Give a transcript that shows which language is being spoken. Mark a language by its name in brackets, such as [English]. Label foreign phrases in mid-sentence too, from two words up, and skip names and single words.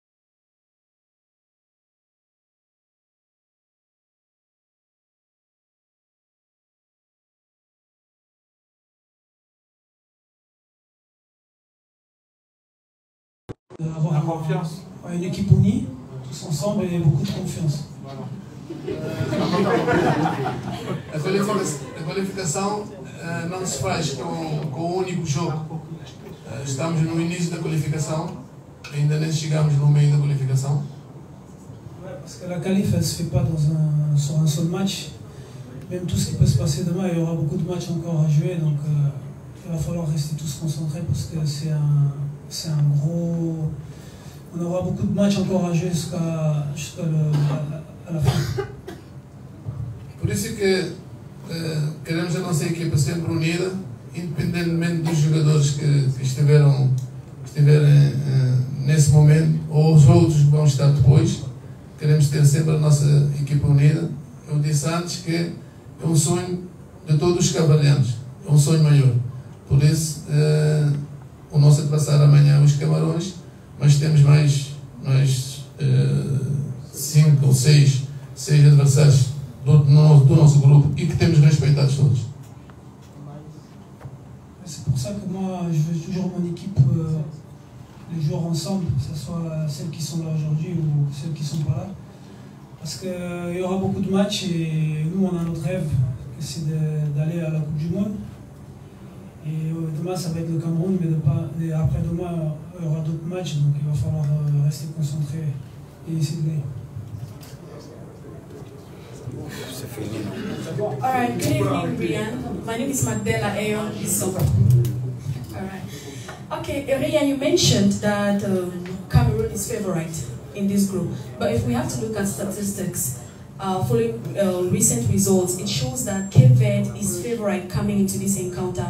[French] Avoir confiance. Une équipe unie, tous ensemble et beaucoup de confiance. [Portuguese] A qualificação não se faz com um único jogo. Estamos no início da qualificação, ainda nem chegamos no meio da qualificação. [French] Parce que la qualif, elle ne se fait pas sur un seul match. Même tout ce qui peut se passer demain, il y aura beaucoup de matchs encore à jouer, donc il va falloir rester tous concentrés parce que c'est un gros... On aura beaucoup de matchs encore à jouer jusqu'à la fin. [Portuguese] Por isso que queremos a nossa equipa sempre unida, independentemente dos jogadores que estiverem nesse momento, ou os outros que vão estar depois. Queremos ter sempre a nossa equipa unida. Eu disse antes que é um sonho de todos os cavalheiros, é um sonho maior. Por isso, o nosso adversário amanhã é os Camarões, mas temos mais 5 ou 6 adversários do nosso grupo e que temos respeitados todos. [French] C'est pour ça que moi, je veux toujours mon équipe, les joueurs ensemble, que ce soit celles qui sont là aujourd'hui ou celles qui ne sont pas là. Parce qu'il y aura beaucoup de matchs et nous, on a notre rêve, c'est d'aller à la Coupe du Monde. Et demain, ça va être le Cameroun, mais après-demain, il y aura d'autres matchs, donc il va falloir rester concentré et essayer de gagner. [English] Alright, good evening, Ryan. My name is Magdela Ayon Isoba. Alright. Okay, Ryan, you mentioned that Cameroon is favorite in this group, but if we have to look at statistics, following recent results, it shows that Cape Verde is favorite coming into this encounter.